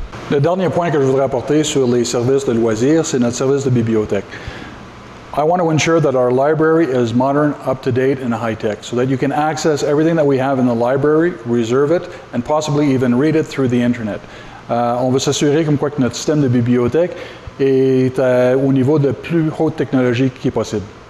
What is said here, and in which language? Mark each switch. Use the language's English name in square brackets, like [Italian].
[French] Le dernier point que je voudrais apporter sur les services de loisirs, c'est notre service de bibliothèque. [English] I want to ensure that our library is modern, up-to-date, and high-tech, so that you can access everything that we have in the library, reserve it, and possibly even read it through the internet. [French] On veut s'assurer comme quoi que notre système de bibliothèque est au niveau de plus haute technologie qui est possible.